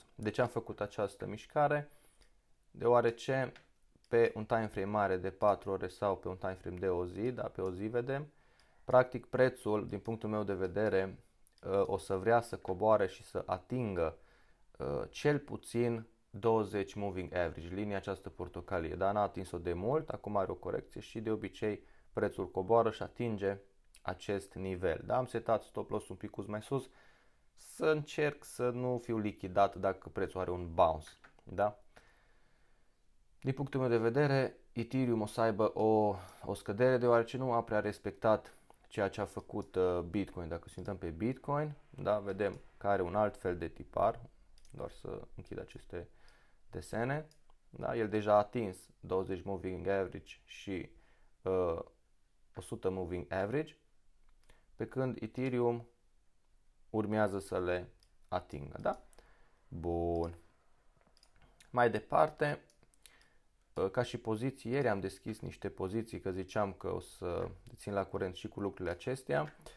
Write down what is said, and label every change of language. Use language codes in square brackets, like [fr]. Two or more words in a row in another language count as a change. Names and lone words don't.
[ro] De ce am făcut această mișcare? Deoarece pe un [en] time frame [ro] mare de 4 ore sau pe un [en] time frame [ro] de o zi, da, pe o zi vedem, practic prețul, din punctul meu de vedere, o să vrea să coboare și să atingă cel puțin 20 [en] moving average, [ro] linia această portocalie, dar n-a atins-o de mult, acum are o corecție și de obicei prețul coboară și atinge acest nivel. Da? Am setat [en] stop loss [ro] un pic mai sus, să încerc să nu fiu lichidat dacă prețul are un bounce. Da? Din punctul meu de vedere, Ethereum o să aibă o scădere deoarece nu a prea respectat ceea ce a făcut Bitcoin. Dacă suntem pe Bitcoin, da, vedem că are un alt fel de tipar, doar să închid aceste desene. Da, el deja a atins 20 [en] moving average [ro] și 100 [en] moving average, [ro] pe când Ethereum urmează să le atingă. Da? Bun. Mai departe, ca și poziții, ieri am deschis niște poziții că ziceam că o să țin la curent și cu lucrurile acestea.